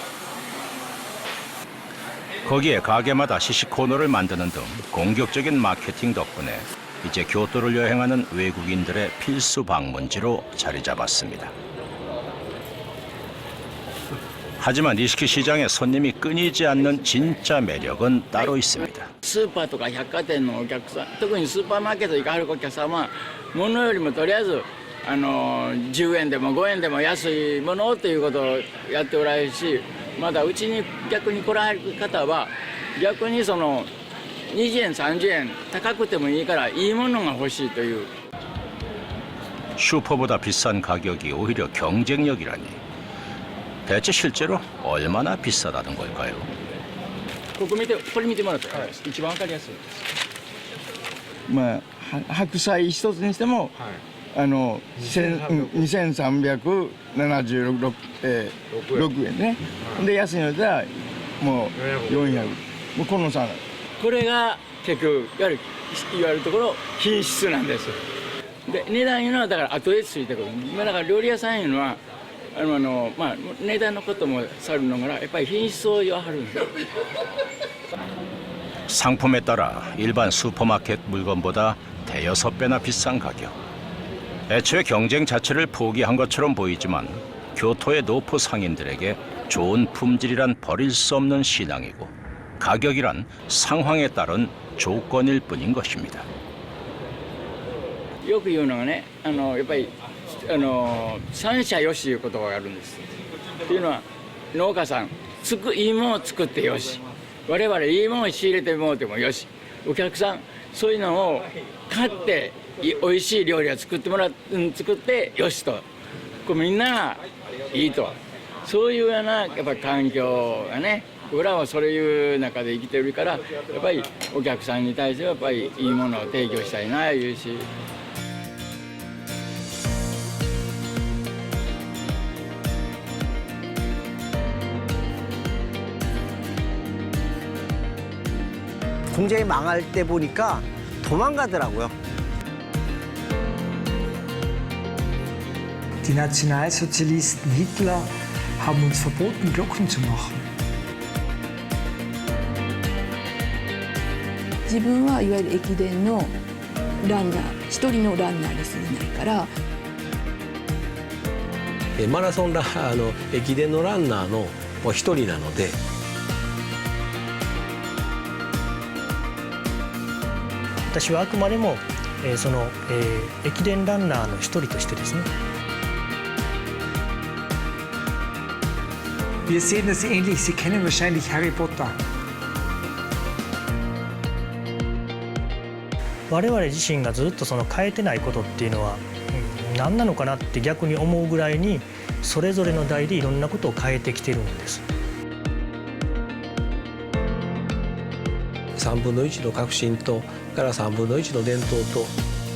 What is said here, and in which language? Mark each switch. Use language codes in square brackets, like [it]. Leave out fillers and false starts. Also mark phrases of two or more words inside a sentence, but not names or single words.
[ko] 거기에 가게마다 시식 코너를 만드는 등 공격적인 마케팅 덕분에 이제 교토를 여행하는 외국인들의 필수 방문지로 자리 잡았습니다. 하지만 니시키 시장의 손님이 끊이지 않는 진짜 매력은 따로 있습니다. [ja] スーパーとか百貨店のお客さん、特にスーパーマーケットに行かはるお客さんは物よりもとりあえず10円でも5円でも安いものということをやっておられるし、まだうちに逆に来られる方は逆に20円30円高くてもいいからいいものが欲しいという。 [ko] 슈퍼보다 비싼 가격이 오히려 경쟁력이라니. 대체 실제로 얼마나 비싸다는 걸까요? [ja] これ見てもらったら一番わかりやすいです。まあ白菜一つにしても、2376円ね。で安いのではもう400。もうこの差。これが結局いわゆるところ品質なんです。で値段いうのはだから後でついてくる。だから料理屋さんいうのは。値段のこともさるのがらやっぱり品質を言わはるんですよ。 [ko] 상품에 따라 일반 슈퍼마켓 물건보다 대여섯 배나 비싼 가격. 애초에 경쟁 자체를 포기한 것처럼 보이지만 교토의 노포 상인들에게 좋은 품질이란 버릴 수 없는 신앙이고 가격이란 상황에 따른 조건일 뿐인 것입니다. [ja] よく言うのがね、やっぱり三者よしいうことをやるんです。というのは農家さんいいものを作ってよし、我々いいものを仕入れてもらってもよし、お客さんそういうのを買っておいしい料理を作ってよしと、みんながいいと、そういうようなやっぱり環境がね、僕らはそういう中で生きてるからやっぱりお客さんに対してはやっぱりいいものを提供したいないうし。 [ko] 공장이 망할 때 보니까 도망가더라고요. [de] Die Nationalsozialisten Hitler haben uns verboten, Glocken zu machen. [ja] 自分はいわゆる駅伝のランナー、一人のランナーに過ぎないから。マラソン駅伝のランナーの一人なので。私はあくまでもその駅伝ランナーの一人としてですね。 [de] Wir sehen es ähnlich. Sie kennen wahrscheinlich Harry Potter. [ja] 我々自身がずっとその変えてないことっていうのは何なのかなって逆に思うぐらいにそれぞれの代でいろんなことを変えてきてるんです。 3分の1の革新とから3分の1の伝統と